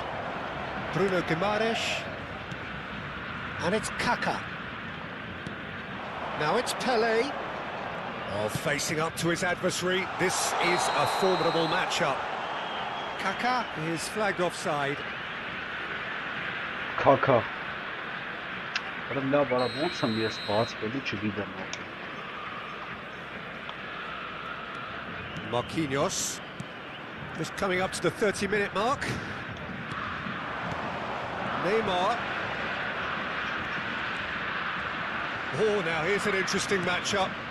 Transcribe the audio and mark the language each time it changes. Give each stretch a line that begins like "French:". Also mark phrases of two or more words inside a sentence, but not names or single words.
English: Bruno Guimaraes. And it's Kaka. Now it's Pelé. Oh, facing up to his adversary. This is a formidable matchup. Kaka is flagged offside. Kaka.
Armenian: Ոնց եմ ես բացվելու չգիտեմ։
English: Marquinhos. Just coming up to the 30-minute mark. Neymar. Oh, now here's an interesting matchup.